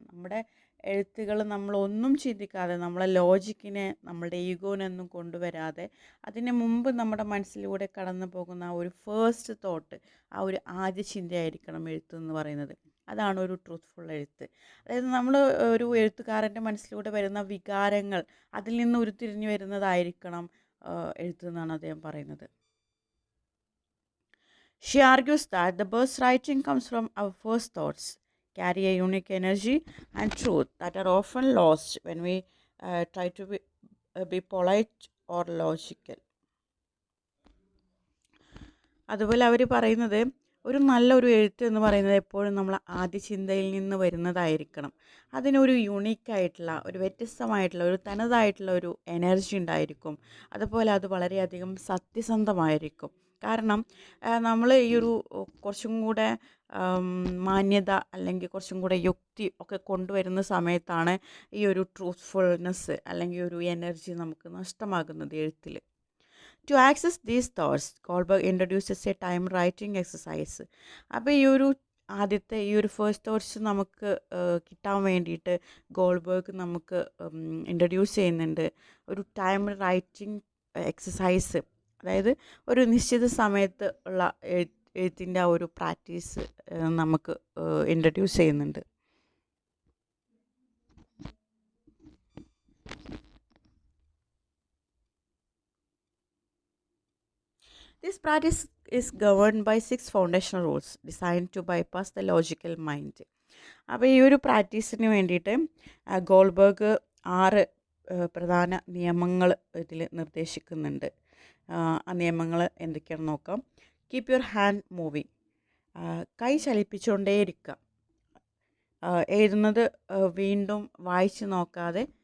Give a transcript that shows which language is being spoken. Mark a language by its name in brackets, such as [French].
[Malayalam] നമ്മുടെ എഴുത്തുകൾ നമ്മളൊന്നും ചിന്തിക്കാതെ, നമ്മളെ ലോജിക്കിനെ, നമ്മളുടെ ഈഗോനൊന്നും കൊണ്ടുവരാതെ, അതിന് മുമ്പ് നമ്മുടെ മനസ്സിലൂടെ കടന്നു പോകുന്ന ആ ഒരു ഫസ്റ്റ് തോട്ട്, ആ ഒരു ആദ്യ ചിന്തയായിരിക്കണം എഴുത്ത് എന്ന് പറയുന്നത്. അതാണ് ഒരു ട്രൂത്ത്ഫുൾ എഴുത്ത്. അതായത് നമ്മൾ ഒരു എഴുത്തുകാരൻ്റെ മനസ്സിലൂടെ വരുന്ന വികാരങ്ങൾ, അതിൽ നിന്ന് ഉരുത്തിരിഞ്ഞു വരുന്നതായിരിക്കണം എഴുത്ത് എന്നാണ് അദ്ദേഹം പറയുന്നത്. [English] She argues that the best writing comes from our first thoughts, carry a unique energy and truth that are often lost when we try to be polite or logical. [Malayalam] അതുപോലെ അവർ പറയുന്നത് ഒരു നല്ലൊരു എഴുത്ത് എന്ന് പറയുന്നത് എപ്പോഴും നമ്മൾ ആദ്യ ചിന്തയിൽ നിന്ന് വരുന്നതായിരിക്കണം. അതിനൊരു യുണീക്കായിട്ടുള്ള, ഒരു വ്യത്യസ്തമായിട്ടുള്ള, ഒരു തനതായിട്ടുള്ള ഒരു എനർജി ഉണ്ടായിരിക്കും. അതുപോലെ അത് വളരെയധികം സത്യസന്ധമായിരിക്കും. കാരണം നമ്മൾ ഈ ഒരു കുറച്ചും കൂടെ മാന്യത അല്ലെങ്കിൽ കുറച്ചും കൂടെ യുക്തി ഒക്കെ കൊണ്ടുവരുന്ന സമയത്താണ് ഈ ഒരു ട്രൂത്ത്ഫുൾനെസ് അല്ലെങ്കിൽ ഒരു എനർജി നമുക്ക് നഷ്ടമാകുന്നത് എഴുത്തിൽ. [English] To access these thoughts, Goldberg introduces a time writing exercise. [Malayalam] അപ്പോൾ ഈ ഒരു ആദ്യത്തെ ഈ ഒരു ഫസ്റ്റ് തോട്ട്സ് നമുക്ക് കിട്ടാൻ വേണ്ടിയിട്ട് ഗോൾബർഗ് നമുക്ക് ഇൻട്രൊഡ്യൂസ് ചെയ്യുന്നുണ്ട് ഒരു ടൈം റൈറ്റിംഗ് എക്സസൈസ്. അതായത് ഒരു നിശ്ചിത സമയത്ത് ഉള്ള എഴുത്തിൻ്റെ ആ ഒരു പ്രാക്ടീസ് നമുക്ക് ഇൻട്രൊഡ്യൂസ് ചെയ്യുന്നുണ്ട്. [English] This practice is governed by 6 foundational rules designed to bypass the logical mind. [Malayalam] അപ്പോൾ ഈ ഒരു പ്രാക്ടീസിന് വേണ്ടിയിട്ട് ഗോൾബർഗ് 6 പ്രധാന നിയമങ്ങൾ ഇതിൽ നിർദ്ദേശിക്കുന്നുണ്ട്. ആ നിയമങ്ങൾ എന്തൊക്കെയാണെന്ന് നോക്കാം. [English] keep your hand moving, [Malayalam] കൈ ചലിപ്പിച്ചുകൊണ്ടേയിരിക്കുക. എഴുതുന്നത് വീണ്ടും വായിച്ച് നോക്കാതെ